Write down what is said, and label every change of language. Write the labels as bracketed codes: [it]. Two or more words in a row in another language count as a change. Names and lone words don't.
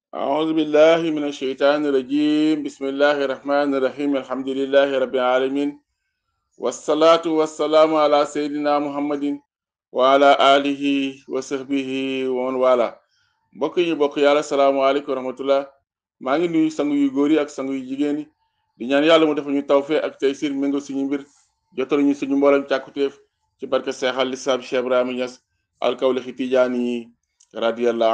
[ar] أعوذ بالله من الشيطان الرجيم بسم الله الرحمن الرحيم الحمد لله رب العالمين والصلاة والسلام على سيدنا محمد وعلى آله وصحبه ومن والاه [wo] mbokk yi bokk yàlla [ar] السلام عليكم ورحمة الله [wo] maa ngi nuyu sangu yu góor yi ak sangu yu jigéen yi di ñaan yàlla mu defal ñu tawfeex ak taysir méngo suñu mbir jotal ñu suñu mboolem càkkutéef ci barke seexal lislaam Cheikh Ibrahima Niass alkawlaxi tijaani radiyallahu